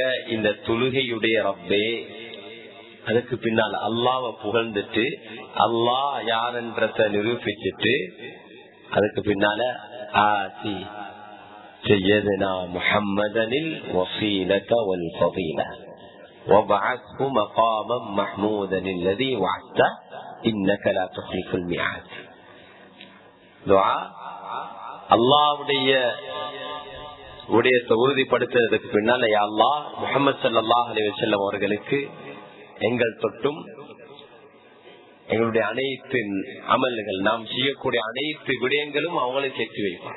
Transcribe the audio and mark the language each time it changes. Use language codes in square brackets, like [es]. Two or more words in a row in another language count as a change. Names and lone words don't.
[ta] இந்த தொழுகையுடைய ரப்பே, அதுக்கு பின்னால் அல்லாஹ்வை புகழ்ந்துட்டு அல்லாஹ் யாருன்றத நிரூபிச்சுட்டு, அதுக்கு பின்னால [ar] آت سيدنا محمدا الوسيلة والفضيلة وابعثه مقاما محمودا الذي وعدته انك لا تخلف الميعاد. [ta] துஆ அல்லாஹ்வுடைய உறுதிப்படுத்துறதுக்கு பின்னால, [ar] يا الله [ta] முஹம்மது [ar] صلى الله عليه وسلم [ta] அவர்களுக்கு எங்கள் தொட்டும் எங்களுடைய அனைத்து அமல்கள், நாம் செய்யக்கூடிய அனைத்து விடயங்களும் அவங்களுக்கு எத்தி வைப்பாங்க.